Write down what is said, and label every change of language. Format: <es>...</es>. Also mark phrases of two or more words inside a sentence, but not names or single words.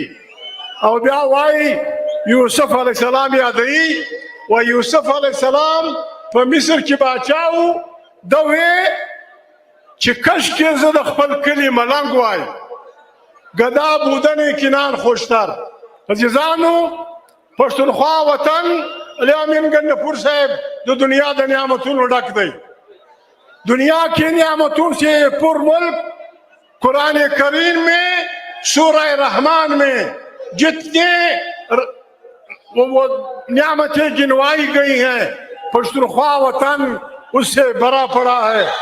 <ps>او بیا وایي یوسف علیه السلام یادوي، و یوسف علیه السلام په مصر کې باچا و. ده وی چې کشکې زه د خپل کلي ملنګ وای،</ps> <fa>ګدا بودن کنار خوشتر.</fa> <ps>عزیزانو، پښتونخوا وطن علی امین گنڈپور صاحب جو دنیا د نعمتونو ډک دی.</ps> <ur>دنیا کے نعمتوں سے پر ملک قرآن کریم میں، سورہ رحمان میں جتنے وہ نعمتیں گنوائی گئی ہیں، پښتونخوا وطن اس سے بھرا پڑا ہے.</ur>